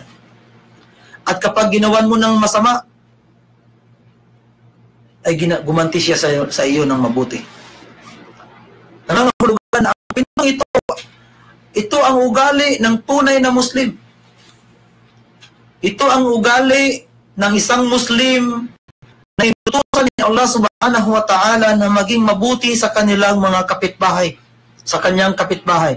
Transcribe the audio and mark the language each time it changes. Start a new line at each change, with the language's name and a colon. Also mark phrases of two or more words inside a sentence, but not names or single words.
Filipino: At kapag ginawan mo ng masama, ay gumanti siya sa iyo ng mabuti. Nangangahulugan ang pinang ito ang ugali ng tunay na Muslim. Ito ang ugali ng isang Muslim na inutusan ni Allah
Arabic: سبحانه وتعالى
Filipino: na maging mabuti sa kanilang mga kapitbahay, sa kanyang kapitbahay.